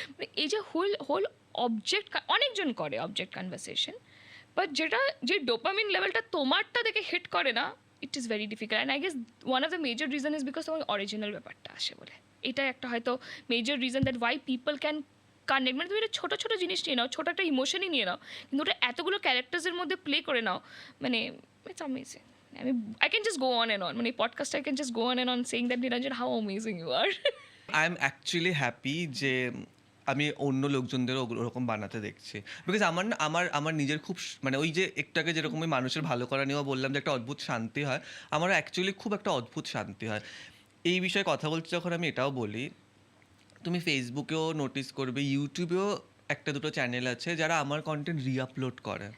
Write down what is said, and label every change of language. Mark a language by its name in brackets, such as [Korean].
[Bangla] মানে এই যে হোল হোল অবজেক্ট, অনেকজন করে অবজেক্ট কনভারসেশন, বাট যেটা যে ডোপামিন লেভেলটা তোমারটা দেখে হিট করে না, [English] It is very difficult. And I guess one of the major reason is because [Bangla] তোমার অরিজিনাল ব্যাপারটা আসে বলে। এটাই একটা হয়তো [English] Major reason that why people can connect. [Bangla] মানে তুমি একটা ছোটো ছোটো জিনিস নিয়ে নাও, ছোটো একটা ইমোশনই নিয়ে নাও, কিন্তু ওটা এতগুলো ক্যারেক্টার্সের মধ্যে প্লে করে নাও, মানে it's amazing. [English] I can just go on and on. মানে podcast I can just go on and on saying that Niranjan how amazing you are. I am actually happy [Bangla] যে আমি অন্য লোকজনদেরও ওরকম বানাতে দেখছি, বিকজ আমার নিজের খুব মানে ওই যে একটু আগে যেরকম ওই মানুষের ভালো করা নিয়েও বললাম যে একটা অদ্ভুত শান্তি হয়, আমার অ্যাকচুয়ালি খুব একটা অদ্ভুত শান্তি হয়। এই বিষয়ে কথা বলছি যখন আমি এটাও বলি, তুমি ফেসবুকেও নোটিস করবে, ইউটিউবেও একটা দুটো চ্যানেল আছে যারা আমার কন্টেন্ট রিআপলোড করে।